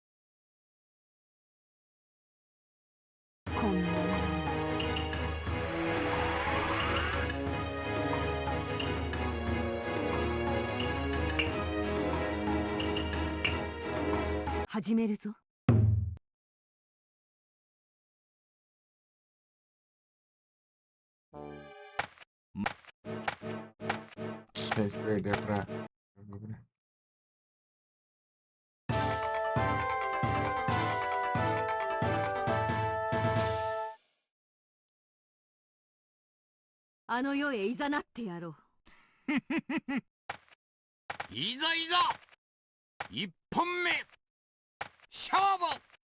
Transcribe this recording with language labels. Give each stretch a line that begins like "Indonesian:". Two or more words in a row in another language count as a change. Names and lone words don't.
Japanese: こんなもの始めるぞ。
Portuguese: Se a gente perder pra.
Japanese: あの世へいざなってやろう。いざいざ一本目勝負。